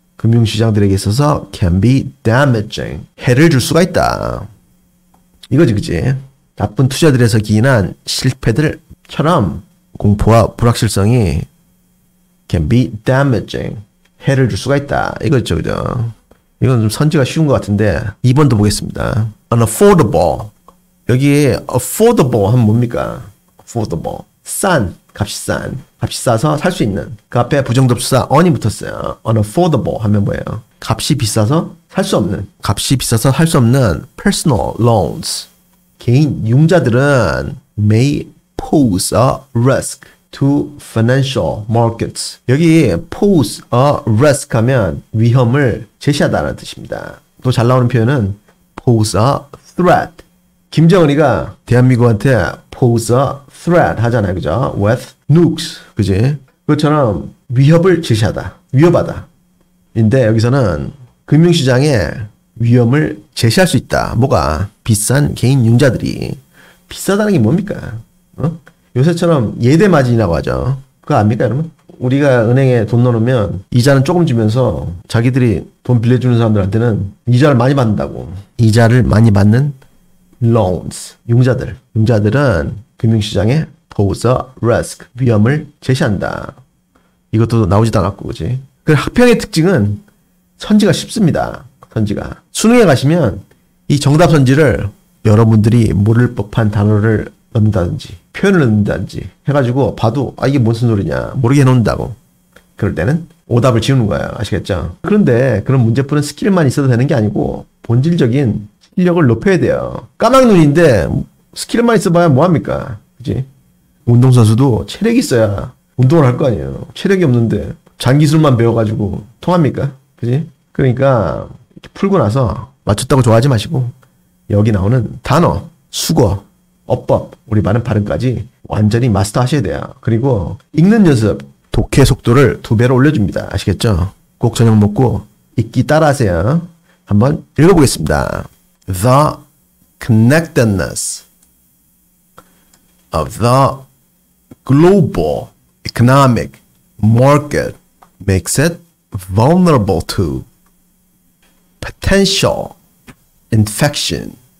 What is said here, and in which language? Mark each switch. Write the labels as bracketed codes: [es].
[ko] 금융시장들에게 있어서 [en] can be damaging. [ko] 해를 줄 수가 있다. 이거지, 그치? 나쁜 투자들에서 기인한 실패들처럼 공포와 불확실성이 [en] can be damaging. [ko] 해를 줄 수가 있다. 이거죠, 그죠? 이건 좀 선지가 쉬운 것 같은데 2번도 보겠습니다. unaffordable. 여기 affordable 하면 뭡니까? affordable. 값이 싸서 살 수 있는. 그 앞에 부정접수사 on이 붙었어요. unaffordable 하면 뭐예요? 값이 비싸서 살 수 없는. 값이 비싸서 살 수 없는 [en] personal loans. [ko] 개인 융자들은 [en] may pose a risk to financial markets. [ko] 여기 pose a risk 하면 위험을 제시하다는 뜻입니다. 또 잘 나오는 표현은 [en] pose a threat. [ko] 김정은이가 대한민국한테 pose a threat 하잖아요. 그죠? [en] with nukes. [ko] 그지? 그것처럼 위협을 제시하다. 위협하다. 인데 여기서는 금융시장에 위험을 제시할 수 있다. 뭐가? 비싼 개인 융자들이. 비싸다는 게 뭡니까? 요새처럼 예대마진이라고 하죠. 그거 압니까, 여러분? 우리가 은행에 돈 넣으면 이자는 조금 주면서 자기들이 돈 빌려주는 사람들한테는 이자를 많이 받는다고. 이자를 많이 받는 loans. 융자들은 금융시장에 [en] pose a risk. [ko] 위험을 제시한다. 이것도 나오지도 않았고, 그지? 그 학평의 특징은 선지가 쉽습니다. 선지가. 수능에 가시면 이 정답 선지를 여러분들이 모를 법한 단어를 넣는다든지 표현을 넣는다든지 해가지고 봐도 이게 무슨 소리냐 모르게 해놓는다고. 그럴 때는 오답을 지우는 거야. 아시겠죠? 그런데 그런 문제푸는 스킬만 있어도 되는 게 아니고 본질적인 실력을 높여야 돼요. 까막눈인데 스킬만 있어봐야 뭐합니까? 그치? 운동선수도 체력이 있어야 운동을 할 거 아니에요. 체력이 없는데 장기술만 배워가지고 통합니까? 그치? 그러니까 이렇게 풀고 나서 맞췄다고 좋아하지 마시고 여기 나오는 단어, 수거, 어법, 우리 많은 발음까지 완전히 마스터 하셔야 돼요. 그리고 읽는 연습, 독해 속도를 2배로 올려줍니다. 아시겠죠? 꼭 저녁 먹고 읽기 따라하세요. 한번 읽어보겠습니다. [en] The connectedness of the global economic market makes it vulnerable to potential infection,